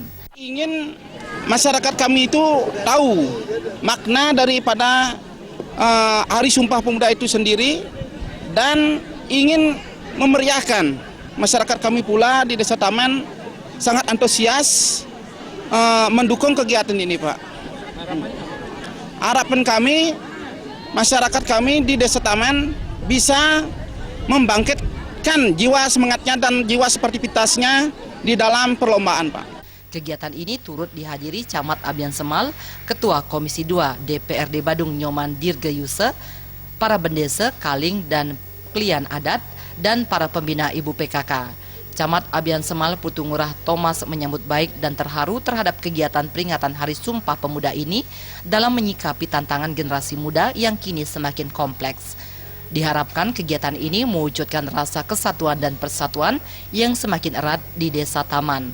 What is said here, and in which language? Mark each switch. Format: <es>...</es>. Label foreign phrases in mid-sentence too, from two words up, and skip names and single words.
<id>Ingin masyarakat kami itu tahu makna daripada Hari Sumpah Pemuda itu sendiri dan ingin memeriahkan masyarakat kami pula di Desa Taman sangat antusias mendukung kegiatan ini, Pak. Harapan kami, masyarakat kami di Desa Taman bisa membangkitkan jiwa semangatnya dan jiwa sportivitasnya di dalam perlombaan, Pak. Kegiatan ini turut dihadiri Camat Abian Semal, Ketua Komisi 2 DPRD Badung Nyoman Dirgayuse, para bendese, kaling, dan klien adat, dan para pembina ibu PKK. Camat Abian Semal Putu Ngurah Thomas menyambut baik dan terharu terhadap kegiatan peringatan Hari Sumpah Pemuda ini dalam menyikapi tantangan generasi muda yang kini semakin kompleks. Diharapkan kegiatan ini mewujudkan rasa kesatuan dan persatuan yang semakin erat di Desa Taman.</id>